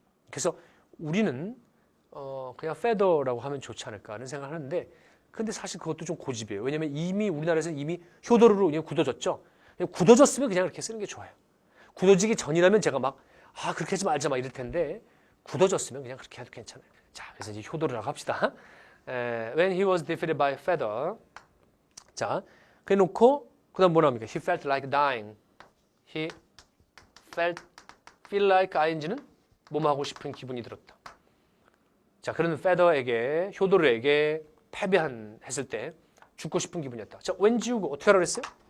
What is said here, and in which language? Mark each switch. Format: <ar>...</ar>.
<ko>그래서 우리는 그냥 페더라고 하면 좋지 않을까 하는 생각을 하는데 근데 사실 그것도 좀 고집이에요. 왜냐하면 이미 우리나라에서 이미 효도르로 그냥 굳어졌죠. 그냥 굳어졌으면 그냥 그렇게 쓰는 게 좋아요. 굳어지기 전이라면 제가 막 그렇게 하지 말자 막 이럴 텐데 굳어졌으면 그냥 그렇게 해도 괜찮아요. 자, 그래서 이제 효도르라고 합시다.</ko> <en>When he was defeated by Fedor.</en> <ko>자, 그래 놓고 그다음 뭐라 합니까?</ko> <en>He felt like dying. He feel like ing</en> <ko>는 뭐뭐 하고 싶은 기분이 들었다. 자, 그런 페더에게 효도르에게 패배했을 때 죽고 싶은 기분이었다. 자, 왠 지우고 어떻게 하라고 했어요?</ko>